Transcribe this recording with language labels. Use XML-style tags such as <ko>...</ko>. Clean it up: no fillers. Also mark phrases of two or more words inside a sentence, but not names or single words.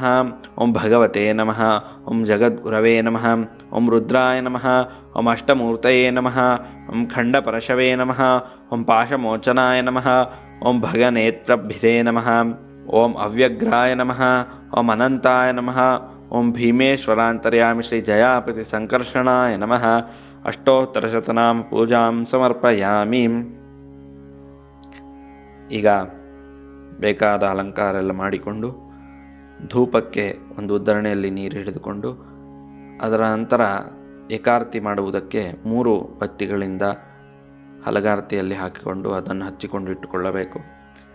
<sa>ಓಂ ಭಗವತೆ ನಮಃ. ಓಂ ಜಗದ್ಗುರವೇ ನಮಃ. ಓಂ ರುದ್ರಾಯ ನಮಃ. ಓಂ ಅಷ್ಟಮೂರ್ತಯೇ ನಮಃ. ಓಂ ಖಂಡಪರಶವೇ ನಮಃ. ಓಂ ಪಾಶಮೋಚನಾಯ ನಮಃ. ಓಂ ಭಗನೇತ್ರಭಿಧೇ ನಮಃ. ಓಂ ಅವ್ಯಗ್ರಾಯ ನಮಃ. ಓಂ ಅನಂತಾಯ ನಮಃ. ಓಂ ಭೀಮೇಶ್ವರಾಂತರ್ಯಾಮಿ ಶ್ರೀ ಜಯಾಪತಿ ಸಂಕರ್ಷಣಾಯ ನಮಃ. ಅಷ್ಟೋತ್ತರಶತನಾಮ ಪೂಜಾಂ ಸಮರ್ಪಯಾಮಿ.</sa> <kn>ಈಗ ಬೇಕಾದ ಅಲಂಕಾರ ಎಲ್ಲ ಮಾಡಿಕೊಂಡು ಧೂಪಕ್ಕೆ ಒಂದು ಉದ್ದರಣೆಯಲ್ಲಿ ನೀರು ಹಿಡಿದುಕೊಂಡು ಅದರ ನಂತರ ಏಕಾರತಿ ಮಾಡುವುದಕ್ಕೆ 3 ಬತ್ತಿಗಳಿಂದ ಹಲಗಾರತಿಯಲ್ಲಿ ಹಾಕಿಕೊಂಡು ಅದನ್ನು ಹಚ್ಚಿಕೊಂಡು ಇಟ್ಟುಕೊಳ್ಳಬೇಕು.</kn>